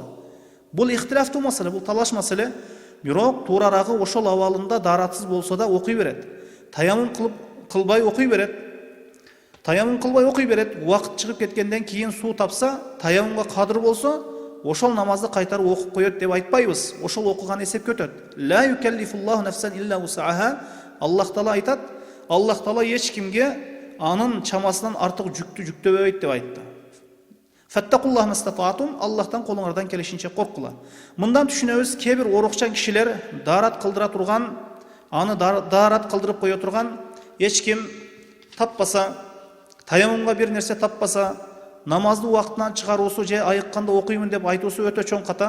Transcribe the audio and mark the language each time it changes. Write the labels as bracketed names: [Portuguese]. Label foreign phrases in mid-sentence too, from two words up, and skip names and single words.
[Kyrgyz] Бул ихтилафтуу маселе, бул талаш маселе. Бирок туурарагы ошол абалында даратсыз болсо да окуй берет. Таяммум кылып кылбай окуй берет. Таяммум кылбай окуй берет. Убакыт чыгып кеткенден кийин суу тапса, таяммумга кадыр болсо, ошол намазды кайтарып окуп коет деп айтпайбыз. Ошол окуган эсепке өтөт. [Arabic] لا يكلف الله نفسا إلا وسعها. [Kyrgyz] Аллах Таала айтат, Аллах Таала эч кимге анын чамасынан артык жүктү жүктөбөйт деп айтты. [Arabic] فاتقوا الله ما استطعتم, [Kyrgyz] Аллахтан колуңардан келишинче коркула. Мындан түшүнөбүз, кээ бир орукчан кишилер дарат кылдыра турган, аны дарат кылдырып кое турган эч ким таппаса, таяммумга бир нерсе таппаса, намазды убактынан чыгаруусу же айыкканда окуймун деп айтуусу өтө чоң ката.